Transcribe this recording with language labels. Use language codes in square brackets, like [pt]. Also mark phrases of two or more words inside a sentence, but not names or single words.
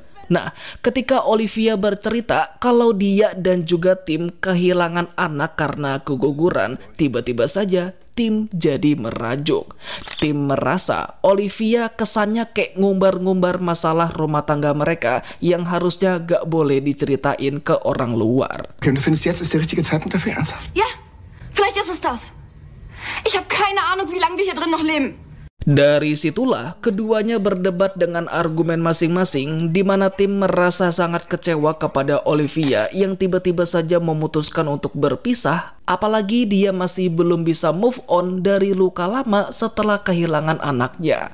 [id] Nah, ketika Olivia bercerita kalau dia dan juga tim kehilangan anak karena keguguran, tiba-tiba saja tim jadi merajuk. Tim merasa Olivia kesannya kayak ngumbar-ngumbar masalah rumah tangga mereka yang harusnya gak boleh diceritain ke orang luar. [de] Okay, du findest jetzt ist der richtige Zeitpunkt dafür, ernsthaft? Ja, vielleicht ist es das. Ich habe keine Ahnung, wie lange wir hier drin noch leben. [id] Dari situlah keduanya berdebat dengan argumen masing-masing, di mana tim merasa sangat kecewa kepada Olivia yang tiba-tiba saja memutuskan untuk berpisah, apalagi dia masih belum bisa [en] move on [id] dari luka lama setelah kehilangan anaknya.